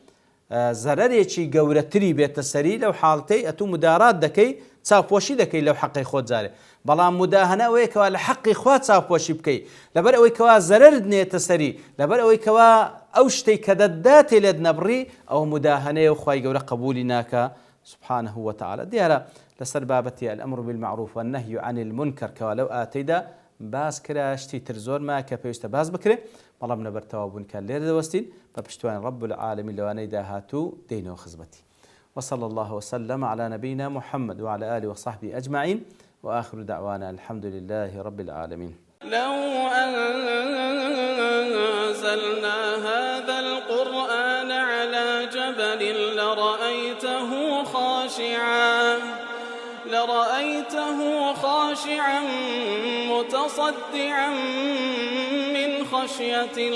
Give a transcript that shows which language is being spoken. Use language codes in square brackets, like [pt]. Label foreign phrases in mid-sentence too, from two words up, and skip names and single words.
[ckb] زەرەرێکی گەورەتری بێتە سەری لەو حاڵەتەی ئەتوو مدارات دەکەی چاوپۆشی دەکەی لەو حەقەی خۆت جارێ بەڵام مداهنە ئەوەیە کەوا لە حەقی خوا چاوپۆشی بکەی لەبەر ئەوەی کەوا زەرەرت نێتە سەری لەبەر ئەوەی کەوا ئەو شتەی کە دەداتێ لێت نەبڕی ئەو مداهنەیە و خوای گەورە قبولی ناکە [ar] سبحانه وتعالى [ckb] دیارە لەسەر بابەتی [ar] الأمر بالمعروف والنهي عن المنكر [ckb] کەوا لەو ئاتەیدا باس کرا شتی تر زۆرما کە پێویستە باس بکرێ بەڵام لەبەرتەوا بوونکە لێرە دەوەستین بە پشتیوانی [ar] رب العالمین [ckb] لەوانەی داهاتوو دێنەوە خزمەتی [ar] وصلى الله وسلم على نبينا محمد وعلى آله وصحبه أجمعين وآخر دعوانا الحمد لله رب العالمين لو أنزلنا هذا القرآن على جبل لرأيته خاشعا متصدعا من خشية